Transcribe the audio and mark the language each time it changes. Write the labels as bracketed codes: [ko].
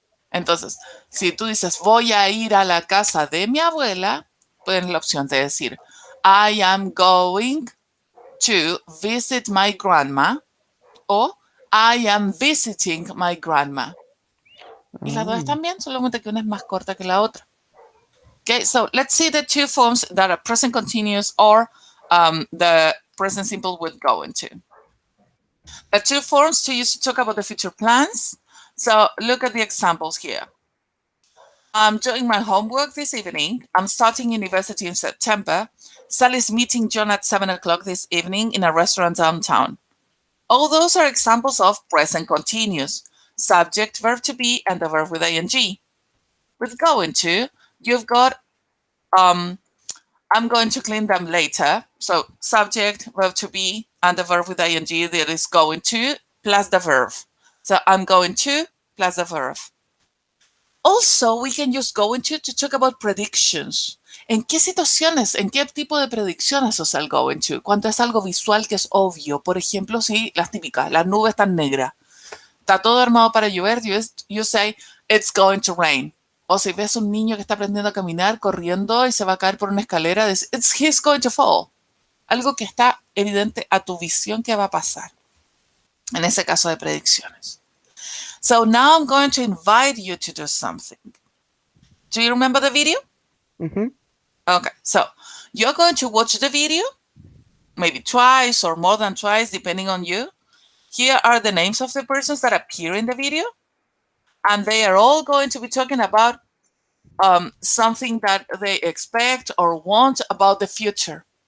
[es] Entonces, si tú dices voy a ir a la casa de mi abuela, tienes la opción de decir [en] I am going to visit my grandma [es] o [en] I am visiting my grandma. [es] Y las dos Oh, están bien, solamente que una es más corta que la otra. [en] Okay, so let's see the two forms that are present continuous or the present simple with go into. The two forms to use to talk about the future plans. So look at the examples here. I'm doing my homework this evening. I'm starting university in September. Sally's meeting John at 7 o'clock this evening in a restaurant downtown. All those are examples of present continuous, subject, verb to be, and the verb with ing. With going to, you've got I'm going to clean them later. So subject, verb to be, and the verb with ing that is going to plus the verb. So I'm going to plus the verb. Also, we can use going to talk about predictions. [es] ¿En qué situaciones, en qué tipo de predicciones usa el going to? Cuando es algo visual que es obvio. Por ejemplo, si las típicas, las nubes están negras. Está todo armado para llover, [en] you say, it's going to rain. [es] O si ves un niño que está aprendiendo a caminar, corriendo y se va a caer por una escalera, dices, [en] he's going to fall. [es] Algo que está evidente a tu visión que va a pasar. En ese caso de predicciones. [en] So now I'm going to invite you to do something. Do you remember the video? mm-hmm. Okay, so you're going to watch the video, maybe twice or more than twice, depending on you. Here are the names of the persons that appear in the video, and they are all going to be talking about something that they expect or want about the future.